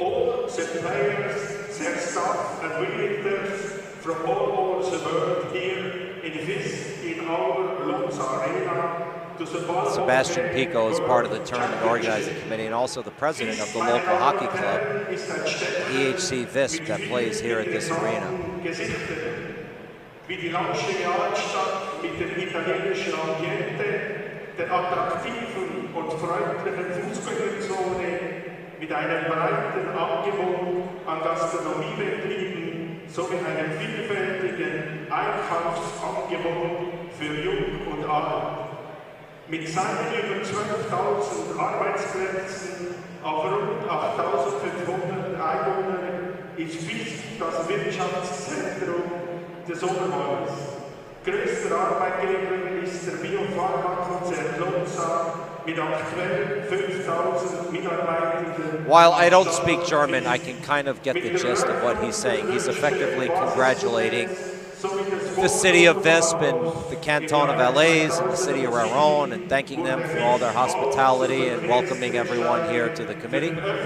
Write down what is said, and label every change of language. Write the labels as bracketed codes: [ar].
[en] All the players, their staff and visitors from all over the world here in Visp, in our Lutz Arena. Sebastian Pico is part of the tournament organizing committee and also the president of the local hockey club, EHC Visp, that plays here at this arena. [de] Wie die Lausche Altstadt mit dem italienischen Ambiente, der attraktiven und freundlichen Fußgängerzone, mit einem breiten Angebot an Gastronomiebetrieben sowie einem vielfältigen Einkaufsangebot für Jung und Alt. Mit seinen über 12.000 Arbeitsplätzen auf rund 8.500 Einwohnern ist Visp das Wirtschaftszentrum des Oberwallis. Größter Arbeitgeber ist der Biopharmakonzern Lonza mit aktuell 5.000 Mitarbeitenden. [en] While I don't speak German, I can kind of get the gist of what he's saying. He's effectively congratulating the city of Visp and the canton of Valais and the city of Raron and thanking them for all their hospitality and welcoming everyone here to the committee.